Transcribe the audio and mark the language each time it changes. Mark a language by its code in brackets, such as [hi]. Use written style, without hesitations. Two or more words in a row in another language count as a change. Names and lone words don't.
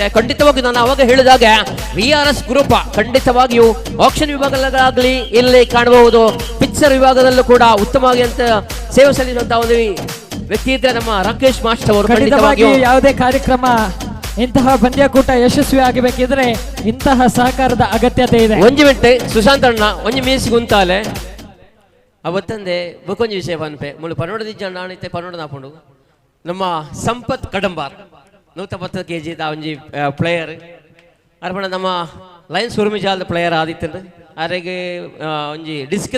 [kn] ಖಂಡಿತವಾಗಿ ನಾನು ಅವಾಗ ಹೇಳಿದಾಗ VRS ಗ್ರೂಪ್ ಖಂಡಿತವಾಗಿಯೂ ಆಕ್ಷನ್ ವಿಭಾಗಗಳಾಗಲಿ ಇಲ್ಲಿ ಕಾಣಬಹುದು, ಪಿಕ್ಚರ್ ವಿಭಾಗದಲ್ಲೂ ಕೂಡ ಉತ್ತಮವಾಗಿ ಅಂತ ಸೇವೆ ಸಲ್ಲಿಸುವಂತಹ ಒಂದು ವ್ಯಕ್ತಿ ಇದ್ರೆ ನಮ್ಮ ರಾಕೇಶ್ ಮಾಸ್ಟರ್ ಅವರು. ಖಂಡಿತವಾಗಿ ಯಾವುದೇ ಕಾರ್ಯಕ್ರಮ ಇಂತಹ ಪಂದ್ಯಾಕೂಟ ಯಶಸ್ವಿ ಆಗಬೇಕಿದ್ರೆ ಇಂತಹ ಸಹಕಾರದ ಅಗತ್ಯತೆ ಇದೆ. [tcy] ಒಂಜಿ ಮಿನಿಟ್ ಸುಶಾಂತ್ ಅಣ್ಣ ಒಂಜಿ ಮೀಸಿ ಗುಂತಾಲೆ ಅವತ್ತಂದೆ ಬಕೊಂಜಿ ವಿಷಯ ಪನ್ಪೆ ಮುಳು ಪನ್ನೊಂದು ಜನ ಆಣಿತೆ ಪನ್ನೊಂದು ನಾಪುಂಡು ನಮ್ಮ ಸಂಪತ್ ಕಡಂಬಾರ್ 110 kg ಒಂಜಿ ಪ್ಲೇಯರ್ ಅರ್ಪಣ ನಮ್ಮ ಲಯನ್ಸ್ ಉರ್ಮಿಜಾಲ್ದ ಪ್ಲೇಯರ್ ಆದಿತ್ತಂದ್ರೆ ಆರೆಗೆ ಒಂಜಿ ಡಿಸ್ಕ್ದ